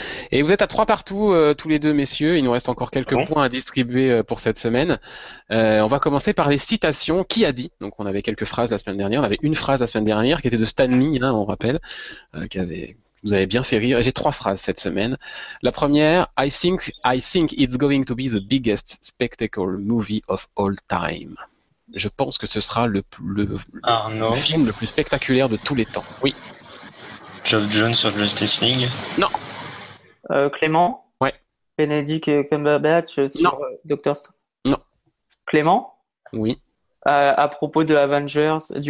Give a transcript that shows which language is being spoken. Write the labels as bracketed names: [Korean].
[French] Et vous êtes à 3 partout, tous les deux, messieurs. Il nous reste encore quelques points à distribuer pour cette semaine. On va commencer par les citations. Qui a dit? Donc, on avait quelques phrases la semaine dernière. On avait une phrase la semaine dernière qui était de Stan Lee, hein, on rappelle, qui avait. Vous avez bien fait rire. J'ai trois phrases cette semaine. La première, [English] I think it's going to be the biggest spectacle movie of all time. [French] Je pense que ce sera le Arnaud. film le plus spectaculaire de tous les temps. Oui. Geoff Jones sur Justice League. Non. Clément. Benedict Cumberbatch sur Doctor Strange. Clément. Oui. À propos de Avengers, du